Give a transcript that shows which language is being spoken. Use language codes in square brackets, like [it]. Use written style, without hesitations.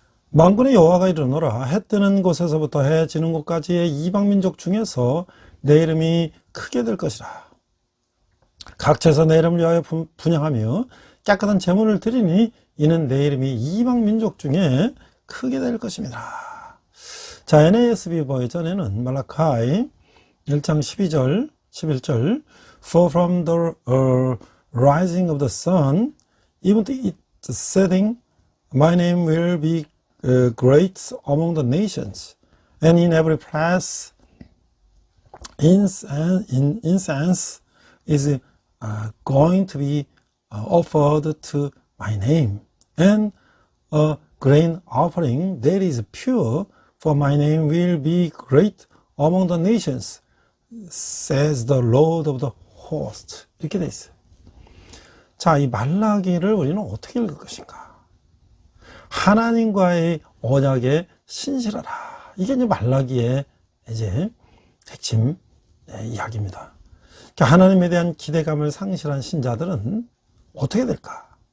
[ko] 만군의 여호와가 이르노라. 해 뜨는 곳에서부터 해 지는 곳까지의 이방민족 중에서 내 이름이 크게 될 것이라. 각처에서 내 이름을 위하여 분향하며 깨끗한 제물을 드리니 이는 내 이름이 이방민족 중에 크게 될 것입니다. 자, NASB 버전에는 말라카이 1장 12절, 11절 [en] For from the rising of the sun even to its setting my name will be great among the nations and in every place incense is going to be offered to my name and a grain offering that is pure for my name will be great among the nations says the Lord of the host. [ko] 이렇게 돼 있어요. 자, 이 말라기를 우리는 어떻게 읽을 것인가? 하나님과의 언약에 신실하라. 이게 이제 말라기의 이제 핵심 이야기입니다. 그러니까 하나님에 대한 기대감을 상실한 신자들은 어떻게 될까?